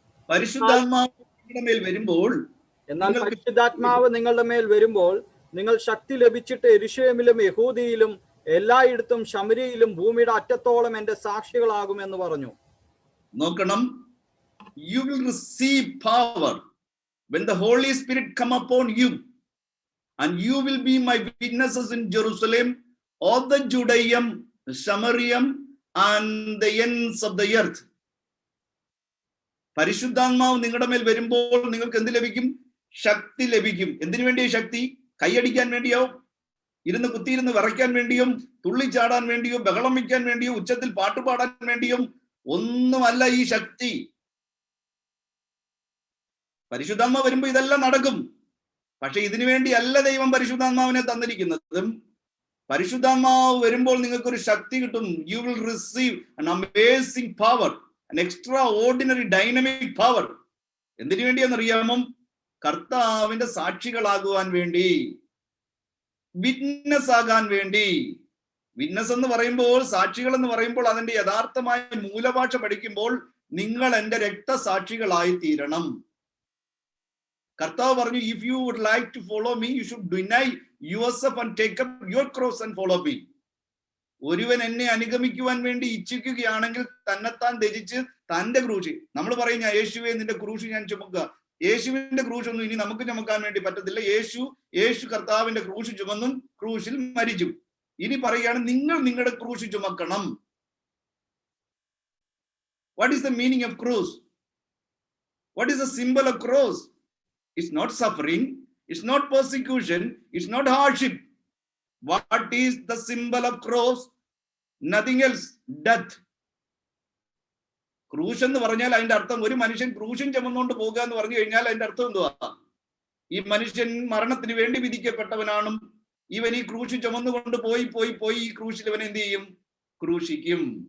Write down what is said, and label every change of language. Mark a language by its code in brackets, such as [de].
[ml] പരിശുദ്ധാത്മാവ് നിങ്ങളുടെ മേൽ വരുമ്പോൾ, എന്നാൽ പരിശുദ്ധാത്മാവ് നിങ്ങളുടെ മേൽ വരുമ്പോൾ നിങ്ങൾ ശക്തി ലഭിച്ചിട്ട് യെരൂശലേമിലും യഹൂദിയിലും എല്ലായിടത്തും ശമര്യയിലും ഭൂമിയുടെ അറ്റത്തോളം എന്റെ സാക്ഷികളാകുമെന്ന് പറഞ്ഞു. നോക്കണം, [en] you will receive power when the Holy Spirit come upon you, and you will be my witnesses in Jerusalem, all the Judaeum, Samaria, and the ends of the earth. [ml] പരിശുദ്ധാത്മാവ് നിങ്ങളുടെ മേൽ വരുമ്പോൾ നിങ്ങൾക്ക് എന്ത് ലഭിക്കും? ശക്തി ലഭിക്കും. എന്തിനു വേണ്ടിയ ശക്തി? കൈയടിക്കാൻ വേണ്ടിയോ, കുത്തിയിരുന്ന് വിറയ്ക്കാൻ വേണ്ടിയോ, തുള്ളിച്ചാടാൻ വേണ്ടിയോ, ബഹളം വയ്ക്കാൻ വേണ്ടിയോ, ഉച്ചത്തിൽ പാട്ടുപാടാൻ വേണ്ടിയോ ഒന്നുമല്ല ഈ ശക്തി. പരിശുദ്ധാത്മാവ് വരുമ്പോ ഇതെല്ലാം നടക്കും. പക്ഷെ ഇതിനു വേണ്ടിയല്ല ദൈവം പരിശുദ്ധാത്മാവിനെ തന്നിരിക്കുന്നതും. പരിശുദ്ധാത്മാവ് വരുമ്പോൾ നിങ്ങൾക്കൊരു ശക്തി കിട്ടും. [en] You will receive an amazing power, an extraordinary dynamic power. [ml] എന്തിനു വേണ്ടിയെന്നറിയാമോ? കർത്താവിന്റെ സാക്ഷികളാകുവാൻ വേണ്ടി, വിറ്റ്നസ് ആകാൻ വേണ്ടി. വിറ്റ്നസ് എന്ന് പറയുമ്പോൾ, സാക്ഷികൾ എന്ന് പറയുമ്പോൾ അതിന്റെ യഥാർത്ഥമായ മൂലഭാഷ പഠിക്കുമ്പോൾ നിങ്ങൾ എന്റെ രക്തസാക്ഷികളായി തീരണം. കർത്താവ് പറഞ്ഞു, [en] If you would like to follow me, you should deny yourself and take up your cross and follow me. [ml] ഒരുവൻ എന്നെ അനുഗമിക്കുവാൻ വേണ്ടി ഇച്ഛിക്കുകയാണെങ്കിൽ തന്നെത്താൻ ത്യജിച്ച് തന്റെ ക്രൂശ്, നമ്മൾ പറയുന്ന യേശുവെ നിന്റെ ക്രൂശ് ഞാൻ ചുമക്കുക. യേശുവിന്റെ ക്രൂശ് ഒന്നും ഇനി നമുക്ക് ചുമക്കാൻ വേണ്ടി പറ്റത്തില്ല. യേശു കർത്താവിന്റെ ക്രൂശ് ചുമന്നും ക്രൂശിൽ മരിച്ചു. ഇനി പറയുകയാണ്, നിങ്ങൾ നിങ്ങളുടെ ക്രൂശ് ചുമക്കണം. [en] What is the meaning of cross? What is the symbol of cross? It's not suffering, it's not persecution, it's not hardship. What is the symbol of cross? Nothing else, death. [ml] ക്രൂശ് എന്ന് പറഞ്ഞാൽ അതിന്റെ അർത്ഥം, ഒരു മനുഷ്യൻ ക്രൂശൻ ചുമന്നുകൊണ്ട് പോകുക എന്ന് പറഞ്ഞു കഴിഞ്ഞാൽ അതിന്റെ അർത്ഥം എന്തുവാ? ഈ മനുഷ്യൻ മരണത്തിന് വേണ്ടി വിധിക്കപ്പെട്ടവനാണ്. ഇവൻ ഈ ക്രൂശ് ചുമന്നുകൊണ്ട് പോയി ഈ ക്രൂശിൽ ഇവൻ എന്ത് ചെയ്യും? ക്രൂശിക്കും.